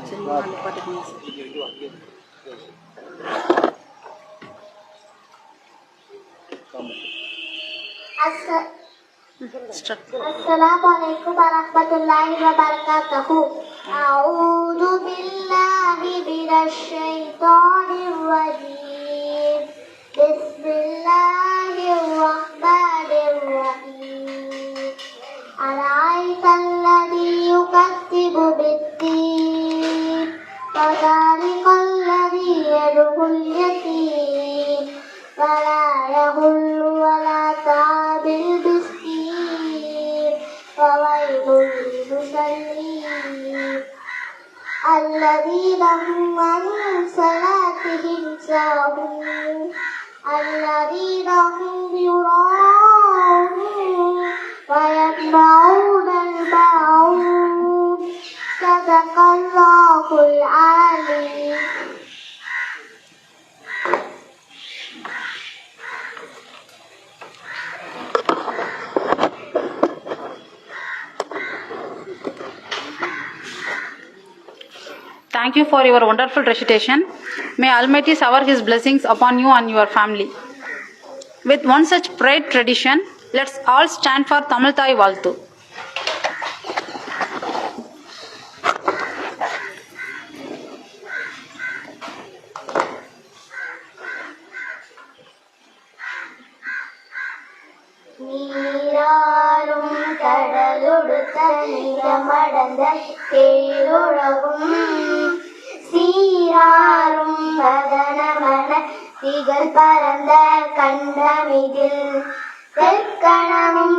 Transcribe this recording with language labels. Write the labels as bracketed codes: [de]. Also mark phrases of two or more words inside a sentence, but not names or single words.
[ar] السلام عليكم ورحمة الله وبركاته. أعوذ بالله من الشيطان الرجيم. بسم الله الرحمن الرحيم. أرأيت الذي يكذب بالدين، فذلك الذي يدع اليتيم، ولا يحض ولا طعام المسكين، فويل للمصلين الذين هم عن صلاتهم ساهون الذين هم يراءون ويمنعون الماعون. صدق الله العظيم. [en] Thank you for your wonderful recitation. May Almighty shower His blessings upon you and your family. With one such bright tradition, let's all stand for Tamil Thai Valtu. [ta] நீராரும் கடலுடுத்த நிலமடந்த தேருலகும் சீராரும் வதனமன திகழ் பரந்த கண்டமிதில் தெற்கணமும்